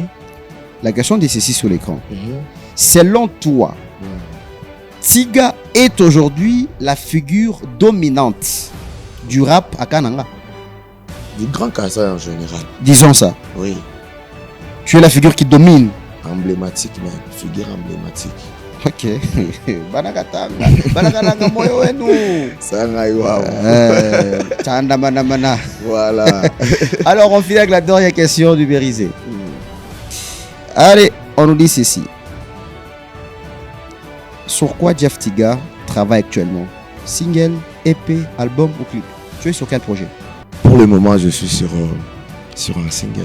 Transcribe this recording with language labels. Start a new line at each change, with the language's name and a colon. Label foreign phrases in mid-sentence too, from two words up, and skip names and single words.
French: La question dit ceci sur l'écran. Selon toi, Tiga est aujourd'hui la figure dominante du rap à Kananga? Du Grand Kassai en général. Disons ça. Oui. Tu es la figure qui domine. Emblématique même. Figure emblématique.
Luba-Lulua: Ok. Banakatanga. Banakatanga moyo wenu. Chanda mana.
French: Voilà. Alors on finit avec la dernière question du Bérisé. Allez, on nous dit ceci. Sur quoi Jeff Tiga travaille actuellement? Single, EP, album ou clip? Tu es sur quel projet? Pour le moment, je suis sur un single.